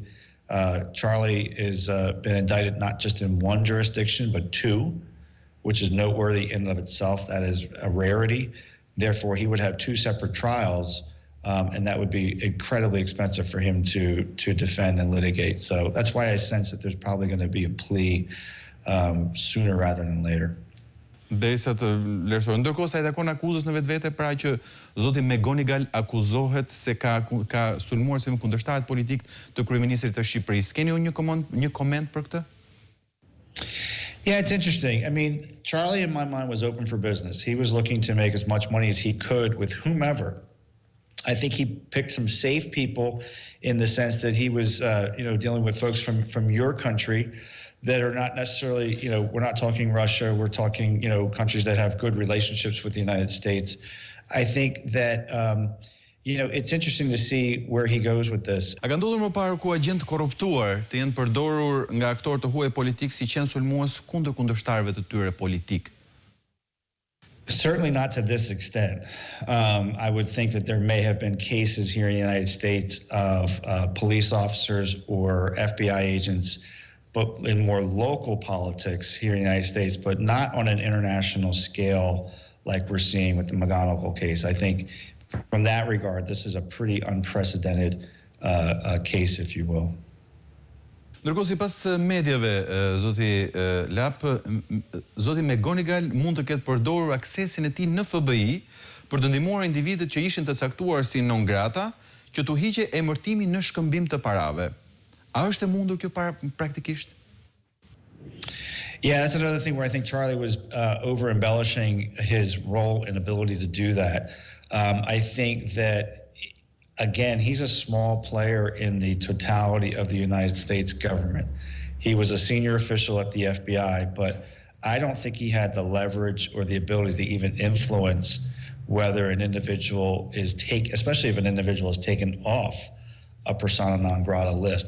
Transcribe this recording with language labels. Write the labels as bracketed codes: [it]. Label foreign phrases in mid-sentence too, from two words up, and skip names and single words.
[en] Charlie has been indicted not just in one jurisdiction, but two, which is noteworthy in and of itself. That is a rarity. Therefore, he would have two separate trials. And that would be incredibly expensive for him to defend and litigate. So that's why I sense that there's probably going to be a plea sooner rather than later. [sq] Derisa të vlerësoj. Ndërkohë sa i takon akuzës në vetvete, pra që zoti Gonigal akuzohet se ka sulmuar si kundërshtarët politik të kryeministrit të Shqipërisë. Keni një koment për këtë? [en] Yeah, it's interesting. I mean, Charlie, in my mind, was open for business. He was looking to make as much money as he could with whomever. I think he picked some safe people in the sense that he was, dealing with folks from your country that are not necessarily, we're not talking Russia, we're talking, countries that have good relationships with the United States. I think that, it's interesting to see where he goes with this. [sq] A ka ndodhur më parë ku agjent korruptuar të jenë përdorur nga aktorë të huaj politik si qenë sulmues kundër kundërshtarëve të tyre politik? [en] Certainly not to this extent. I would think that there may have been cases here in the United States of police officers or FBI agents, but in more local politics here in the United States, but not on an international scale like we're seeing with the McGonigal case. I think from that regard, this is a pretty unprecedented case, if you will. [sq] Ndërkohë, sipas mediave, zoti Lapp, zoti McGonigal mund të ketë përdorur aksesin e tij në FBI për të ndihmuar individët që ishin të caktuar si [la] non grata [sq] që t'u hiqe emërtimi në shkëmbim të parave. A është e mundur kjo praktikisht? [en] Yeah, that's another thing where I think Charlie was over-embellishing his role and ability to do that. I think that, again, he's a small player in the totality of the United States government. He was a senior official at the FBI, but I don't think he had the leverage or the ability to even influence whether an individual is especially if an individual is taken off a persona non grata list.